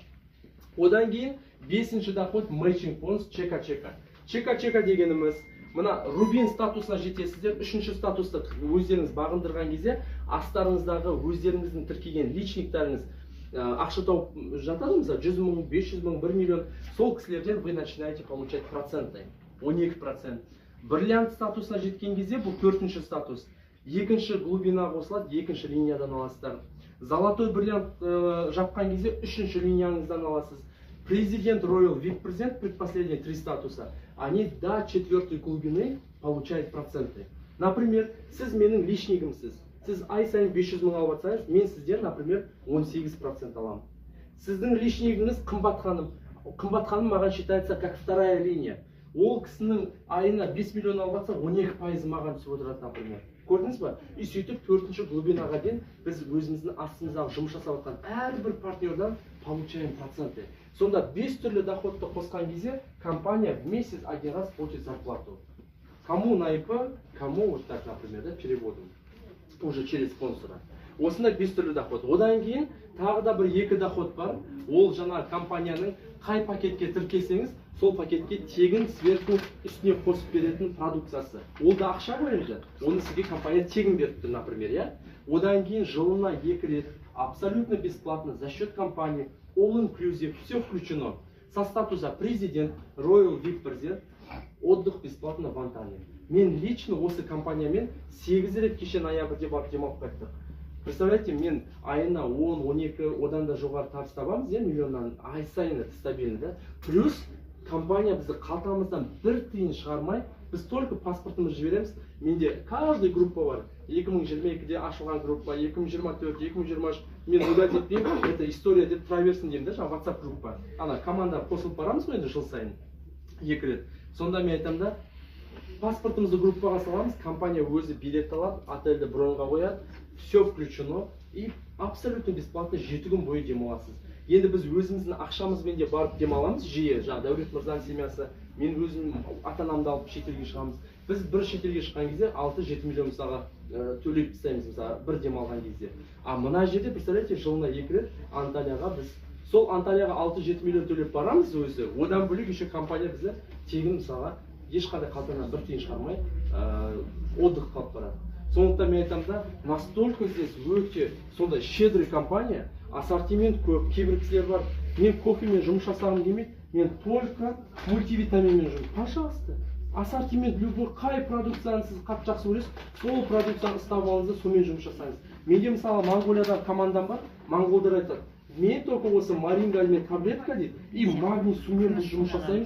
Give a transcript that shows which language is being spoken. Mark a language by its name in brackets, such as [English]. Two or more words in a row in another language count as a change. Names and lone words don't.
[Kazakh] Одан кейін 5-ші доход [English] matching bonus [Kazakh] чека-чека. Чека-чека дегеніміз, мына Рубин статусына жетесіздер, 3-ші статусты өздеріңіз бағындырған кезде, астарыңыздағы өздеріңіздің тіркеген личниктарыңыз ақша тауып жатады, мысалы 100 мың, 500 мың, 1 миллион, сол кісілерден [Russian] вы начинаете получать проценты, [Kazakh] 12%. Бриллиант статусына жеткен кезде бұл 4-ші статус. Екінші глубина қосылады, екінші линиядан аласыздар. [Russian] Золотой бриллиант [Kazakh] жапқан кезде 3-ші линияңыздан аласыз. [Russian] Президент Royal, VIP-президент, предпоследние 3 статуса. Они до 4-й глубины получают проценты. Например, [Kazakh] сіз менің личнигімсіз. Сіз ай сайын 500 мың алып атсаңыз, мен сізден, например, 18% аламын. Сіздің личнигіңіз қымбат ханым. Қымбат ханым маған [Russian] считается как вторая линия. [Kazakh] Ол кісінің айына 5 миллион алып атса, 12% маған түсіп отырады, например. Көрдіңіз ба? И сөйтіп 4-ші глубинаға дейін біз өзіміздің астымыздағы жұмыс жасап жатқан әрбір партнердан [Russian] получаем проценты. [Kazakh] Сонда 5 түрлі доходты қосқан кезде [Russian] компания в месяц один раз платит зарплату. Кому на ИП, кому вот так, например, да, переводом. Уже через спонсора. [Kazakh] Осында 5 түрлі доход. Одан кейін тағы да бір 2 доход бар. Ол жаңа компанияның қай пакетке тіркесеңіз, сол пакетке тегін сверху үстіне қосып беретін продукциясы. Ол да ақша ғой, оны сізге компания тегін беріп тұр, например, я. Одан кейін жылына 2 рет [Russian] абсолютно бесплатно за счет компании, [English] all inclusive, [Russian] все включено. Со статуса президент, Royal VIP президент, отдых бесплатно в Анталии. [Kazakh] Мен лично осы компаниямен 8 рет кеше ноябрьде барып демалып қайттық. Представляете, мен айына 10-12, одан да жоғары табыс табамыз, миллионнан ай сайын [Russian] это стабильно, [Kazakh] да? Плюс компания бізді қалтамыздан 1 тиын шығармай, біз только паспортымыз жібереміз. Менде каждый группа бар. 2022-де ашылған группа, 2024, 2023, мен удалить етпеймін, [Russian] это история [Kazakh] деп тұра берсін деймін, да, жаңа WhatsApp группа. Ана команда қосылып барамыз ғой енді жыл сайын 2 рет. Сонда мен айтамын да, паспортымызды группаға саламыз, компания өзі билет алады, отельді бронға қояды, [Russian] все включено и абсолютно бесплатно [Kazakh] 7 күн бойы демаласыз. Енді біз өзіміздің ақшамызбен де барып демаламыз жиі, жаңа Дәулет мырзаның семьясы, мен өзім ата-анамды алып шетелге шығамыз. Біз бір шетелге шыққан кезде 6-7 миллион мысалға төлеп тастаймыз, мысалға бір демалған кезде. А мына жерде, представляете, жылына 2 рет Анталияға біз сол Анталияға 6-7 миллион төлеп барамыз өзі. Одан бөлек еще компания бізді тегін мысалға ешқандай қалтадан 1 тиын шығармай отдых қалып барады. Сондықтан мен айтамын да, [Russian] настолько здесь [Kazakh] өте сондай щедрый компания, ассортимент көп. Кейбір кісілер бар, мен кофемен жұмыс жасағым демейді, мен только мультивитаминмен жұмыс. [Russian] Пожалуйста, ассортимент любой, [Kazakh] қай продукцияны сіз қатты жақсы көресіз, сол продукцияны ұстап алыңыз да сонымен жұмыс жасаңыз. Менде мысалы Монғолиядан командам бар, монғолдар айтады, мен только осы морингальмен таблетка дейді, и магний сумен біз жұмыс жасаймыз.